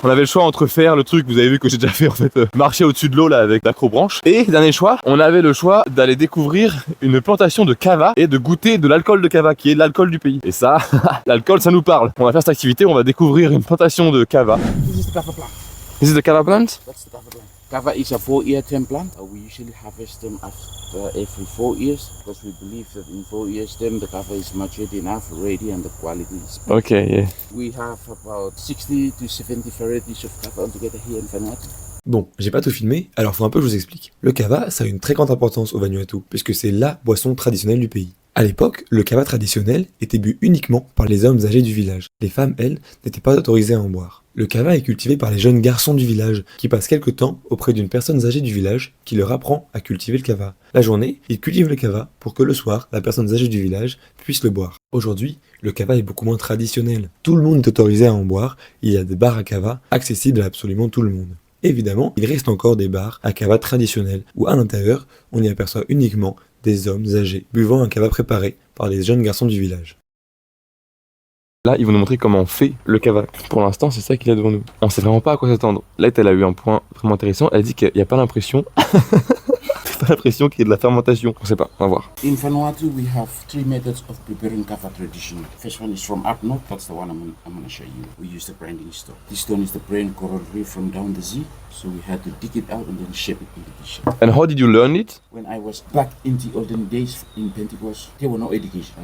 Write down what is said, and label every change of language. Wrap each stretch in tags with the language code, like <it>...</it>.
<fr>On avait le choix entre faire le truc, vous avez vu que j'ai déjà fait en fait, marcher au-dessus de l'eau là avec l'acrobranche. Et dernier choix, on avait le choix d'aller découvrir une plantation de cava et de goûter de l'alcool de cava qui est de l'alcool du pays. Et ça, l'alcool ça nous parle. On va faire cette activité, on va découvrir une plantation de cava.</fr> <en>This is the kava plant. Is it the cava plant? That's the kava plant. Kava is a 4-year term plant. We usually harvest them after every 4 years because we believe that in 4 years then the kava is matured enough, ready, and the quality is better. Okay, yeah. We have about 60 to 70 varieties of kava altogether here in Vanuatu.</en> <fr>Bon, j'ai pas tout filmé, alors faut un peu que je vous explique. Le kava, ça a une très grande importance au Vanuatu, puisque c'est la boisson traditionnelle du pays. À l'époque, le kava traditionnel était bu uniquement par les hommes âgés du village. Les femmes, elles, n'étaient pas autorisées à en boire. Le kava est cultivé par les jeunes garçons du village, qui passent quelque temps auprès d'une personne âgée du village qui leur apprend à cultiver le kava. La journée, ils cultivent le kava pour que le soir, la personne âgée du village puisse le boire. Aujourd'hui, le kava est beaucoup moins traditionnel. Tout le monde est autorisé à en boire, il y a des bars à kava accessibles à absolument tout le monde. Évidemment, il reste encore des bars à kava traditionnels, où à l'intérieur, on y aperçoit uniquement des hommes âgés buvant un kava préparé par les jeunes garçons du village. Là, ils vont nous montrer comment on fait le kava. Pour l'instant, c'est ça qu'il y a devant nous. On sait vraiment pas à quoi s'attendre. Là, elle a eu un point vraiment intéressant. Elle dit qu'il n'y a pas l'impression pas l'impression qu'il y ait de la fermentation. On sait pas, on va voir.</fr> <en>In Vanuatu, we have 3 methods of preparing kava traditional. First one is from up north. That's the one I'm going to show you. We use the grinding stone. This stone is the brain coral reef from down the sea. So we had to dig it out and then shape it into the shape. And how did you learn it? When I was back in the olden days in Pentecost, there were no education.</en>